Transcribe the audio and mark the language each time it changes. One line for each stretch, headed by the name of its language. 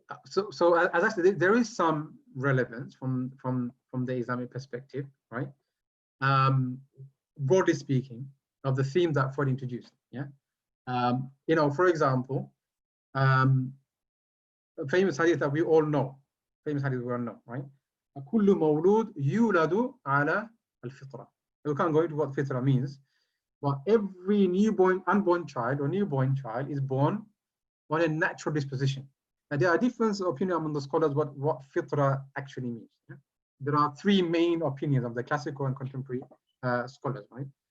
English: So as I said, there is some relevance from the Islamic perspective, right? Broadly speaking, of the themes that Freud introduced. Yeah, you know, for example, a famous hadith that we all know, right?
Arabic: كل مولود يولد على الفطرة.
English: We can't go into what fitra means, but every unborn child is born on a natural disposition. Now, there are different opinions among the scholars what fitra actually means. Yeah? There are three main opinions of the classical and contemporary scholars, right?